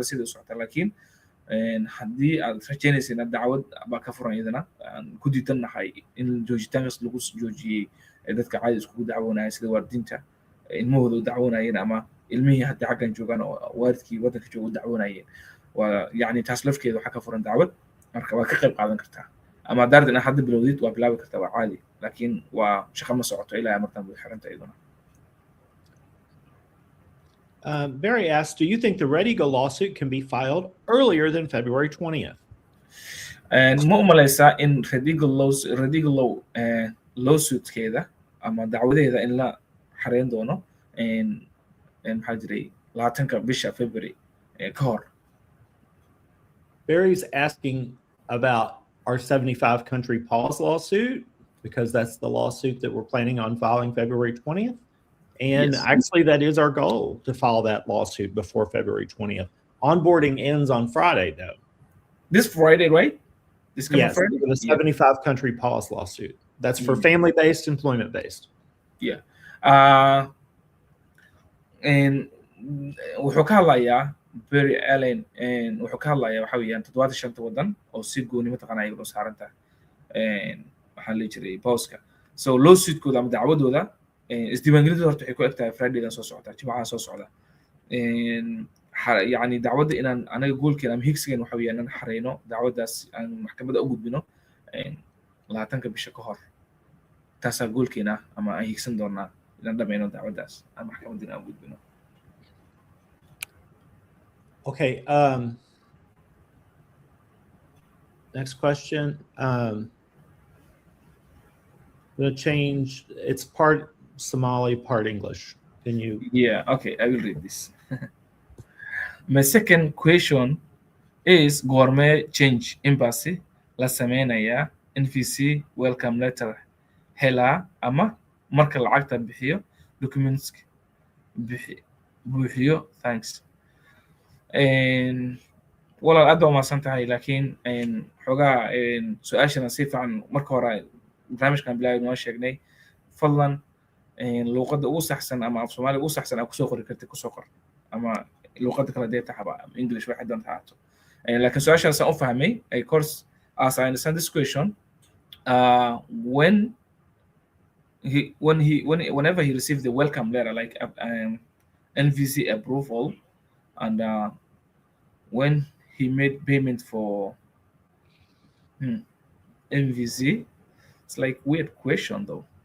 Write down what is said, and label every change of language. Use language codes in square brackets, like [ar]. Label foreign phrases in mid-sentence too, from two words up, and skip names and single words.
[so] sidii u socota laakiin haddii aad rajaynaysa inaad dacwad baa ka furan iyadana aan ku diidannahay in joojitaankaas lagu joojiyey dadka caadi iskugu dacwoonaya sida waalidiinta ilmahooda u dacwoonayeen ama ilmihii haddii xaggan joogaan oo waalidkii waddanka jooga u dacwoonayeen waa yacni taas lafkeeda waxaa ka furan dacwad marka waa ka qayb qaadan kartaa ama haddaad inaad hadda bilowdid waa bilaabi kartaa waa caadi laakiin waa shaqo ma socoto ilaa markaan way xiranta iyaduna. [en] Barry asks, do you think the ReadyGo lawsuit can be filed earlier than February 20th? [so] Ma u malaysaa in ReadyGo lawsuitkeeda ama dacwadeeda in la xareyn doono maxaa jiray 20 bisha February ka hor? [en] Barry's asking about our 75 country pause lawsuit because that's the lawsuit that we're planning on filing February 20th. And yes. Actually, that is our goal to file that lawsuit before February 20th. Onboarding ends on Friday, though. This Friday, right? This coming yes, Friday? The 75 country pause lawsuit. That's for family-based, employment-based. Yeah. [so] And wuxuu ka hadlayaa Barry Allen wuxuu ka hadlayaa waxa weeyaan 75 waddan oo si gooni mataqaanaa ay u saaranta waxa la jiray pause-ka. So lawsuit-kooda ama dacwadooda isdiiwaangelinta horta waxay ku egtahay Friday-dan soo socota Jimcaha soo socda yani dacwadda inaan anaga goolkeena ama higsigan waxa weeyaan inaan xareyno dacwaddaas aan maxkamadda u gudbino 20 bisha ka hor taasaa goolkeena ama aan higsan doonaa inaan dhammayno dacwaddaas aan maxkamadda aan gudbino. [en] Okay. Next question. I'm going to change. It's part Somali, part English. Can you? Yeah, okay, I will read this. My second question is [so] goormee change embassy la sameynaya NVC [en] welcome letter [so] helaa ama marka lacagta bixiyo documents buuxiyo thanks. walaal aad baa umahadsan tahay laakiin xogaa su-aashana si fiican marka hore barnaamijkan bilaaway noo sheegnay fadlan luuqadda ugu saxsan ama af Soomaali ugu saxsan aad kusoo qori kartid kusoo qor ama luuqadda kala deeta haba English waxay doontaa haato laakiin su-aashaas aan u fahmay [en] of course as I understand this question whenever he received the welcome letter like NVC approval and when he made payment for NVC, it's like weird question though.